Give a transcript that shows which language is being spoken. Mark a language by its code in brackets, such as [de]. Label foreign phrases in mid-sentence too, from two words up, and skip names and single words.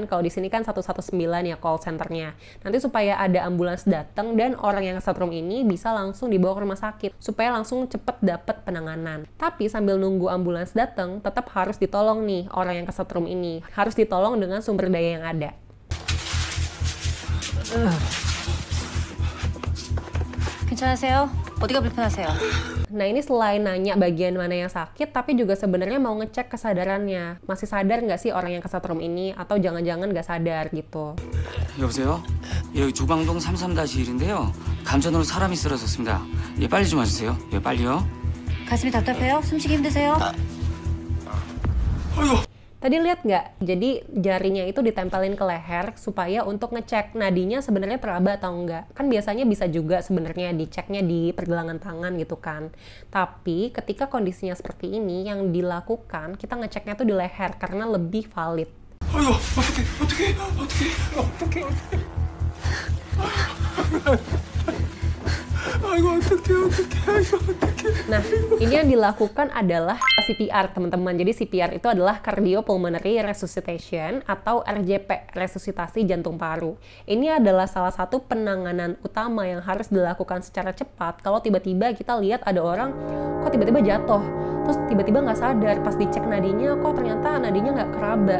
[id] Kalau di sini kan 119 ya call centernya. Nanti supaya ada ambulans datang dan orang yang kesetrum ini bisa langsung dibawa ke rumah sakit, supaya langsung cepet dapet penanganan. Tapi sambil nunggu ambulans datang, tetap harus ditolong nih orang yang kesetrum ini. Harus ditolong dengan sumber daya yang ada. [ko] 괜찮으세요? 어디가 불편하세요? [id] Nah ini selain nanya bagian mana yang sakit, tapi juga sebenarnya mau ngecek kesadarannya. Masih sadar nggak sih orang yang kesetrum ini? Atau jangan-jangan nggak sadar gitu. [ko] 여보세요? 여기 조광동 33-1인데요. 감전으로 사람이 쓰러졌습니다. 예, 빨리 좀 와주세요. 예, 빨리요. 가슴이 답답해요? 숨쉬기 힘드세요? [id] Tadi lihat nggak? Jadi jarinya itu ditempelin ke leher supaya untuk ngecek nadinya sebenarnya teraba atau enggak. Kan biasanya bisa juga sebenarnya diceknya di pergelangan tangan gitu kan. Tapi ketika kondisinya seperti ini, yang dilakukan kita ngeceknya tuh di leher karena lebih valid. [ko] 아유, 어떡해. 아이고, 어떡해. [id] Nah, ini yang dilakukan adalah CPR, teman-teman. Jadi CPR itu adalah [en] Cardiopulmonary Resuscitation [id] atau RJP, resusitasi jantung paru. Ini adalah salah satu penanganan utama yang harus dilakukan secara cepat. Kalau tiba-tiba kita lihat ada orang, kok tiba-tiba jatuh, terus tiba-tiba nggak sadar, pas dicek nadinya, kok ternyata nadinya nggak keraba.